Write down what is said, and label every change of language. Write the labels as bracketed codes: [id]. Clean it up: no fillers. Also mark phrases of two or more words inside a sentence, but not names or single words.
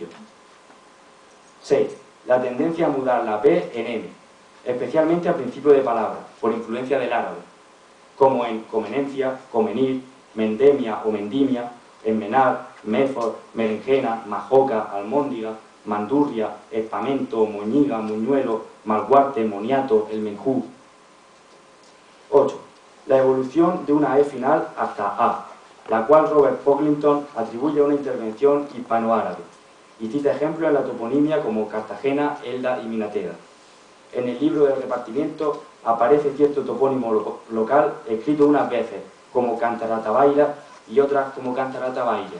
[es] 6. La tendencia a mudar la P en M, especialmente al principio de palabras, por influencia del árabe, como en comenencia, comenir, mendemia o mendimia, enmenar, méfor, berenjena, majoca, almóndiga, mandurria, espamento, moñiga, muñuelo, malguarte, moniato, el menjú. 8. La evolución de una E final hasta A, la cual Robert Pocklington atribuye a una intervención hispanoárabe, y cita ejemplos en la toponimia como Cartagena, Elda y Minateda. En el libro del repartimiento aparece cierto topónimo local escrito unas veces como Cantaratabaira y otras como Cantaratabaire.